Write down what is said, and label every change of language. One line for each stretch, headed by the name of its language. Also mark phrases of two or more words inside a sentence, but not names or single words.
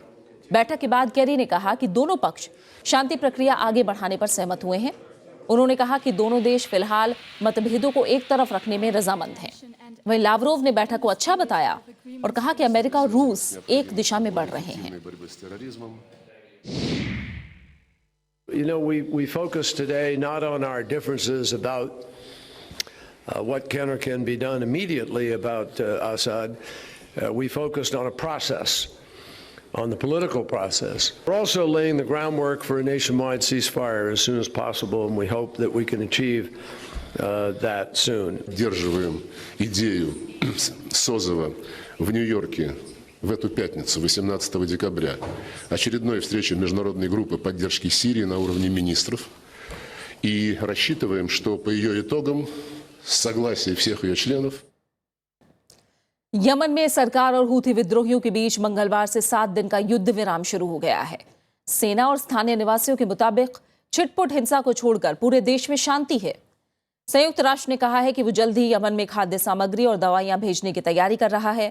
Hindi: बैठक के बाद केरी ने कहा कि दोनों पक्ष शांति प्रक्रिया आगे बढ़ाने पर सहमत हुए हैं। उन्होंने कहा कि दोनों देश फिलहाल मतभेदों को एक तरफ रखने में रजामंद हैं। वहीं लावरोव ने बैठक को अच्छा बताया और कहा कि अमेरिका और रूस एक दिशा में बढ़ रहे हैं।
English: You know, we focus today not on our differences about what can or can be done immediately about Assad. We focused on a process, on the political process. We're also laying the groundwork for a nationwide ceasefire as soon as possible, and we hope that we can achieve that soon.
Russian: Поддерживаем идею созыва в Нью-Йорке в эту пятницу, 18 декабря, очередной встречи международной группы поддержки Сирии на уровне министров. И рассчитываем, что по ее итогам, с согласия всех ее членов,
Hindi: यमन में सरकार और हूथी विद्रोहियों के बीच मंगलवार से 7 दिन का युद्ध विराम शुरू हो गया है। सेना और स्थानीय निवासियों के मुताबिक छिटपुट हिंसा को छोड़कर पूरे देश में शांति है। संयुक्त राष्ट्र ने कहा है कि वो जल्द ही यमन में खाद्य सामग्री और दवाइयां भेजने की तैयारी कर रहा है।